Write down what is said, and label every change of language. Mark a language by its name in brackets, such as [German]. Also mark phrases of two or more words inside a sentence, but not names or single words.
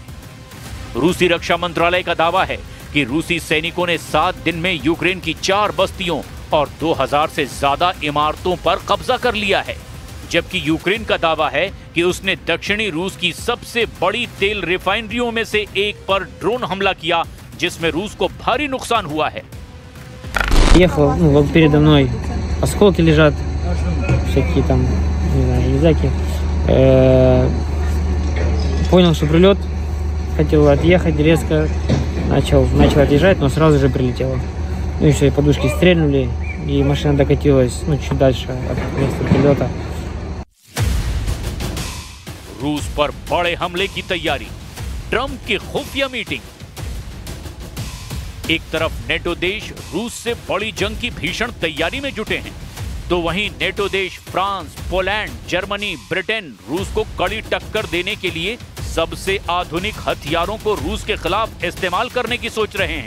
[Hindi] रूसी रक्षा मंत्रालय का दावा है कि रूसी सैनिकों ने 7 दिन में यूक्रेन की 4 बस्तियों और 2000 से ज्यादा इमारतों पर कब्जा कर लिया है, जबकि यूक्रेन का दावा है कि उसने दक्षिणी रूस की सबसे बड़ी तेल रिफाइनरियों में से एक पर ड्रोन हमला किया, जिसमें रूस को भारी नुकसान हुआ है। [Russian] Ехал, вот передо мной осколки лежат, всякие там, не знаю, железяки. Понял, что прилет, хотел отъехать резко, начал отъезжать, но сразу же прилетело. Ну, еще и подушки стрельнули, и машина докатилась, ну, чуть дальше от места прилета. [Hindi] रूस पर बड़े हमले की तैयारी, ट्रंप की खुफिया मीटिंग। एक तरफ नेटो देश रूस से बड़ी जंग की भीषण तैयारी में जुटे हैं, तो वहीं नेटो देश फ्रांस, पोलैंड, जर्मनी, ब्रिटेन रूस को कड़ी टक्कर देने के लिए सबसे आधुनिक हथियारों को रूस के खिलाफ इस्तेमाल करने की सोच रहे हैं।